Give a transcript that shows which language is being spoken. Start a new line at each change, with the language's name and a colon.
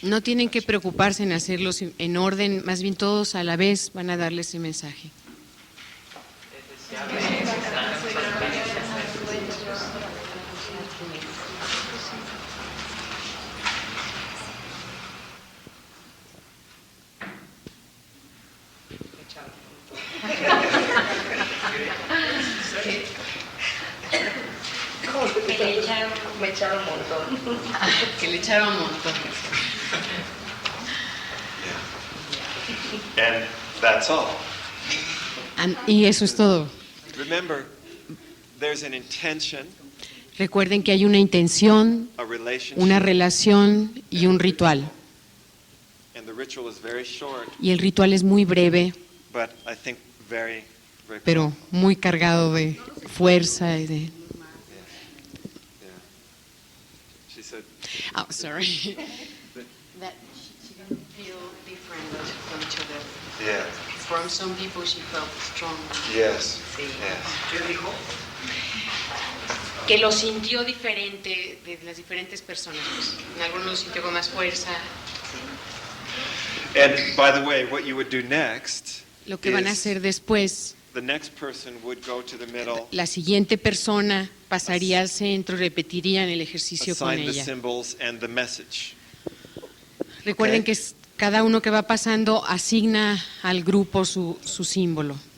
Spanish: No tienen que preocuparse en hacerlos en orden, más bien todos a la vez van a darle ese mensaje. Es deseable e importante que alcances tu meta. Me le echaron Me echaron un montón. Que le echaron un montón.
English: And that's all.
Spanish: Y eso es todo.
English: Remember, there's an intention,
Spanish: Recuerden que hay una intención,
English: a relationship,
Spanish: una relación y un ritual.
English: and the ritual is very short,
Spanish: Y el ritual es muy breve,
English: but I think very, very
Spanish: pero
English: powerful.
Spanish: muy cargado de fuerza y de...
English: Yeah. She said, Oh, sorry. That she didn't feel different from each other. yeah, From some people she felt strong. yes,
Spanish: Sí.
English: yes.
Spanish: ¿Qué dijo? Que lo sintió diferente de las diferentes personas. Pues, en algunos lo sintió con más fuerza.
English: And by the way, what you would do next
Spanish: Lo que van a
English: is
Spanish: hacer después,
English: the next person would go to the middle,
Spanish: la siguiente persona pasaría al centro y repetirían el ejercicio con
English: assign the
Spanish: ella.
English: symbols and the message.
Spanish: Recuerden
English: Ok.
Spanish: que cada uno que va pasando asigna al grupo su símbolo.